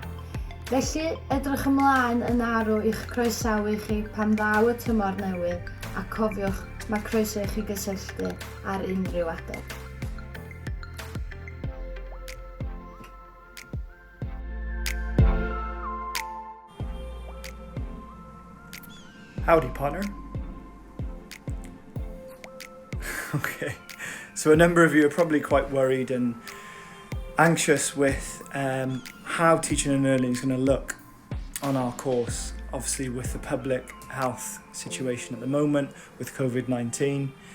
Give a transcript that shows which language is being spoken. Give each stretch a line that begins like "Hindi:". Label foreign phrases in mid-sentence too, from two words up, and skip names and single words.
Welsh: Felly, edrych ymlaen yn arw i'ch croesawu chi pan ddaw y tymor newydd a cofiwch mae croeso I chi gysylltu ar unrhyw adeg.
English: Howdy, partner. Okay, so a number of you are probably quite worried and anxious with how teaching and learning is going to look on our course, obviously with the public health situation at the moment with COVID-19.